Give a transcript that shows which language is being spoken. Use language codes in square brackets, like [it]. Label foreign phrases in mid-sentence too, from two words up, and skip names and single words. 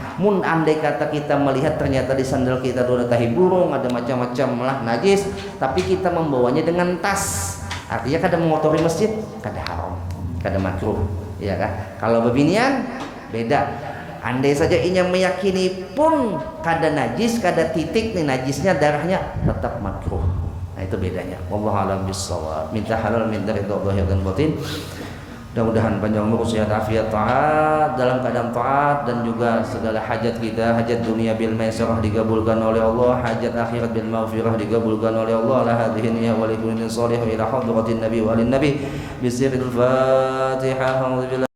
[bjn] Mun andai kata kita melihat ternyata di sandal kita tuh ada tahi burung, ada macam-macam lah najis, tapi kita membawanya dengan tas, artinya kadang mengotori masjid, kadang haram, kadang makruh, ya kan? Kalau bebinian beda. Andai saja inya meyakini pun kadang najis, kadang titik nih najisnya, darahnya tetap makruh. [id] Nah itu bedanya. [ar] والله أعلم بالصواب. [id] Minta halal, minta ridha zahir dan batin. Mudah-mudahan panjang umur, sehat afiat, taat dalam keadaan taat, dan juga segala hajat kita, hajat dunia [ar] بالميسرة [id] dikabulkan oleh Allah, hajat akhirat [ar] بالمغفرة [id] dikabulkan oleh Allah. [ar] لهذه النية ولكل صالح إلى حضرة النبي وآل النبي بسر الفاتحة.